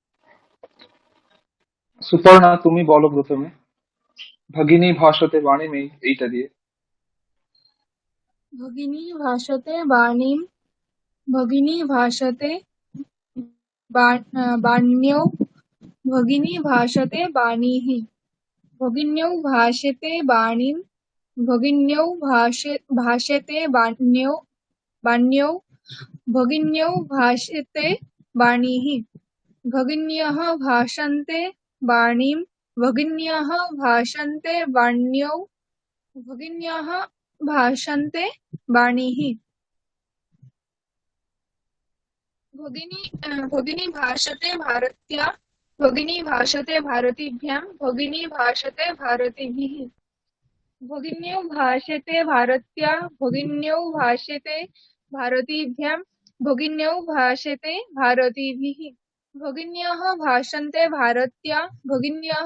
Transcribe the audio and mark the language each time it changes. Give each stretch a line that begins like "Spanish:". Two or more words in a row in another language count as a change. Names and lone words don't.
Bangla: সুপর্ণা, তুমি বলো প্রথমে
Sanskrit: भगिनी भाषते वाणीमेय
Bangla: এইটা দিয়ে।
Sanskrit: भगिनी भाषते वाणीम्, भगिनी भाषते वाण्यौ, भगिनी भाषते वाणीः, भगिन्यौ भाषते वाणीम्, भगिन्यौ भाषते वाण्यौ, भगिन्यौ भाषते वाणीः, भगिन्यः भाषन्ते वाणीम्, भगिन्यः भाषन्ते वाण्यौ, भगिन्यः भाषन्ते वाणीः। भगिनी भाषते भारत्या, भगिनी भाषते भारतीभ्यां, भगिनी भाषते भारतीभिः, भगिन्यौ भाषते भारत्या, भगिन्यौ भाषते भारतीभ्यां, भगिन्यौ भाषते भारतीभिः, भगिन्यः भाषन्ते भारत्या, भगिन्यः